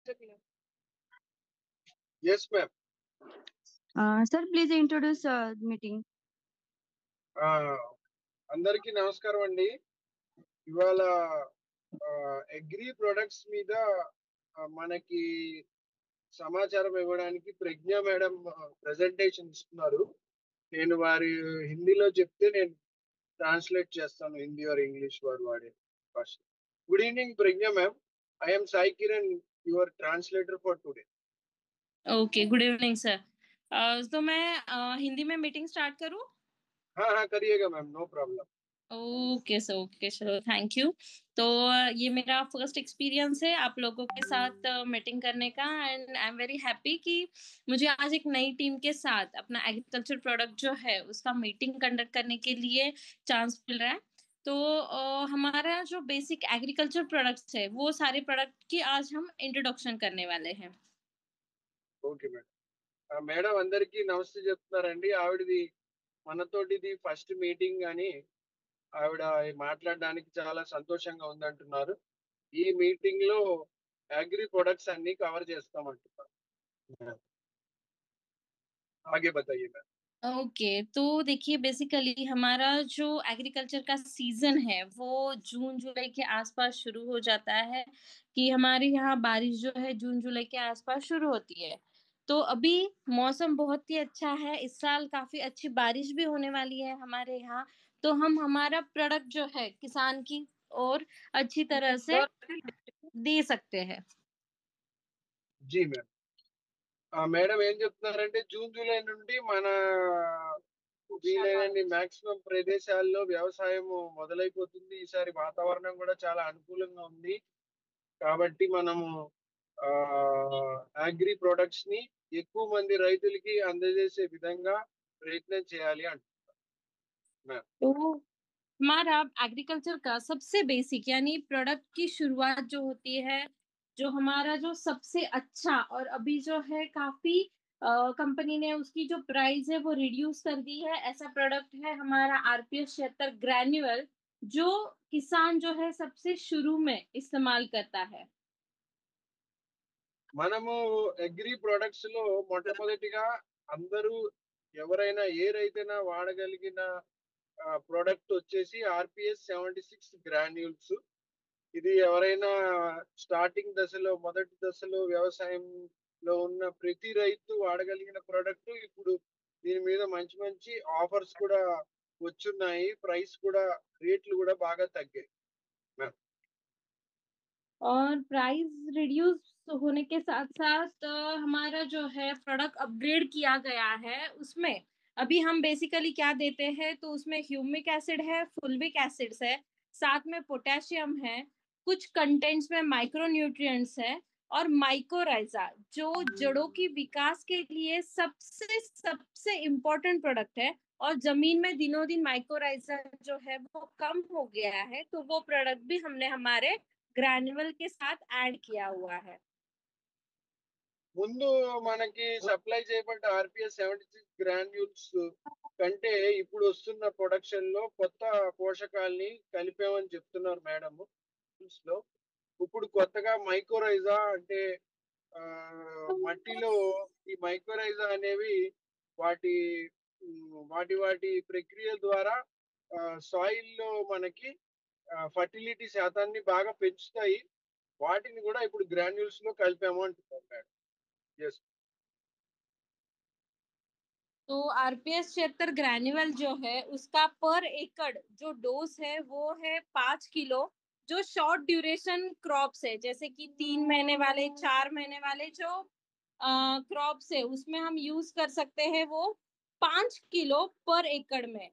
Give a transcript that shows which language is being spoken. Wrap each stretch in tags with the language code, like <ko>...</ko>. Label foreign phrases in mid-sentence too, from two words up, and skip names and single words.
<en>Yes, ma'am. Sir, please introduce meeting.</en> <te>అందరికీ నమస్కారం అండి. ఇవాళ</te> <en>agri products</en> <te>మీద మనకి సమాచారం ఇవ్వడానికి ప్రజ్ఞ మేడం ప్రెజెంటేషన్ ఇస్తున్నారు. నేను వారి హిందీలో చెప్తే నేను ట్రాన్స్లేట్ చేస్తాను, హిందీ ఆర్ ఇంగ్లీష్ వారు వాడే భాష.</te> <en>Good evening Pragya ma'am. I am Sai Kiran, your translator for today. Okay, good evening sir.</en> <hi>तो मैं हिंदी में मीटिंग स्टार्ट करूं? हाँ करिएगा मैम,</hi> <en>no problem. Okay sir, okay sir, thank you.</en> <hi>तो ये मेरा</hi> <en>first experience</en> <hi>है आप लोगों के साथ मीटिंग करने का,</hi> <en>and I am very happy</en> <hi>कि मुझे आज एक नई टीम के साथ अपना</hi> <en>agriculture product</en> <hi>जो है उसका</hi> <en>meeting conduct</en> <hi>करने के लिए चांस मिल रहा है। तो हमारा जो</hi> <en>basic agriculture products</en> <hi>है वो सारे प्रोडक्ट की आज हम इंट्रोडक्शन करने वाले हैं।</hi> <en>Okay madam.</en> <te>మేడం అందరికీ నమస్తే చెప్తున్నారండి. ఆవిడది మనతోటిది</te> <en>first meeting</en> <te>అని ఆవిడ మాట్లాడడానికి చాలా సంతోషంగా ఉందంటున్నారు. ఈ మీటింగ్ లో</te> <en>agri products</en> <te>అన్ని కవర్ చేస్తామంటున్నారు.</te> <hi>आगे बताइए मैम। ओके, तो देखिए बेसिकली हमारा जो एग्रीकल्चर का सीजन है वो जून जुलाई के आसपास शुरू हो जाता है, कि हमारे यहाँ बारिश जो है जून जुलाई के आसपास शुरू होती है। तो अभी मौसम बहुत ही अच्छा है, इस साल काफी अच्छी बारिश भी होने वाली है हमारे यहाँ। तो हम हमारा प्रोडक्ट जो है किसान की और अच्छी तरह से दे सकते हैं। जी मैम।</hi> <te>మేడం ఏం చెప్తున్నారంటే జూన్ జూలై నుండి మన వీలైనన్ని మాక్సిమం ప్రదేశాల్లో వ్యవసాయం మొదలైపోతుంది. ఈసారి వాతావరణం కూడా చాలా అనుకూలంగా ఉంది కాబట్టి మనము</te> <en>agri products</en> <te>ని ఎక్కువ మంది రైతులకి అందజేసే విధంగా ప్రయత్నం చేయాలి అంటున్నారు.</te> <hi>तो हमारा एग्रीकल्चर का सबसे बेसिक यानी प्रोडक्ट की शुरुआत जो होती है, जो हमारा जो सबसे अच्छा, और अभी जो है काफी कंपनी ने उसकी जो प्राइस है वो रिड्यूस कर दी है, ऐसा प्रोडक्ट है हमारा आरपीएस 76 ग्रैन्युअल, जो किसान जो है सबसे शुरू में इस्तेमाल करता है।</hi> <te>మనము</te> <en>agri products</en> <te>లో మొట్టమొదటిగా అందరూ ఎవరైనా ఏ రైతైనా వాడగలిగిన ప్రోడక్ట్ వచ్చేసి ఆర్పిఎస్ 76 గ్రాన్యూల్స్. ఇది ఎవరైనా స్టార్టింగ్ దశలో మొదటి దశలో వ్యవసాయంలో ఉన్న ప్రతి రైతు వాడగలిగిన ప్రోడక్ట్. ఇప్పుడు దీని మీద మంచి మంచి ఆఫర్స్ కూడా వచ్చున్నాయి, ప్రైస్ కూడా రేట్లు కూడా బాగా తగ్గాయి.</te> <hi>और</hi> <en>price reduce</en> <hi>होने के साथ साथ हमारा जो है</hi> <en>product upgrade</en> <hi>किया गया है। उसमें अभी हम बेसिकली क्या देते हैं, तो उसमें</hi> <en>humic acid</en> <hi>है,</hi> <en>fulvic acids</en> <hi>है, साथ में पोटेशियम है, कुछ कंटेंट्स में</hi> <en>micro nutrients</en> <hi>है, और माइकोराइजा जो जड़ों की विकास के लिए सबसे सबसे</hi> <en>important product</en> <hi>है। और जमीन में दिनों दिन माइकोराइजा जो है वो कम हो गया है, तो वो प्रोडक्ट भी हमने हमारे ग्रैन्युअल के साथ ऐड किया हुआ है।</hi> <te>ముందు మనకి సప్లై చేయబడ్డ ఆర్పిఎస్ 76 గ్రాన్యూల్స్ కంటే ఇప్పుడు వస్తున్న ప్రొడక్షన్ లో కొత్త పోషకాల్ని కలిపామని చెప్తున్నారు మేడం లో. ఇప్పుడు కొత్తగా మైక్రోరైజా అంటే మట్టిలో ఈ మైక్రోరైజా అనేవి వాటి వాటి ప్రక్రియ ద్వారా సాయిల్ లో మనకి ఫర్టిలిటీ శాతాన్ని బాగా పెంచుతాయి. వాటిని కూడా ఇప్పుడు గ్రాన్యూల్స్ లో కలిపాము అంటున్నారు మేడం.</te> <en>यस।</en> <hi>तो आरपीएस 76 ग्रैन्युअल जो है उसका पर एकड़ जो डोज है वो है 5 किलो। जो</hi> <en>short duration crops</en> <hi>है, जैसे कि 3 महीने वाले, 4 महीने वाले जो क्रॉप्स है उसमें हम यूज कर सकते हैं वो 5 किलो पर एकड़ में।</hi>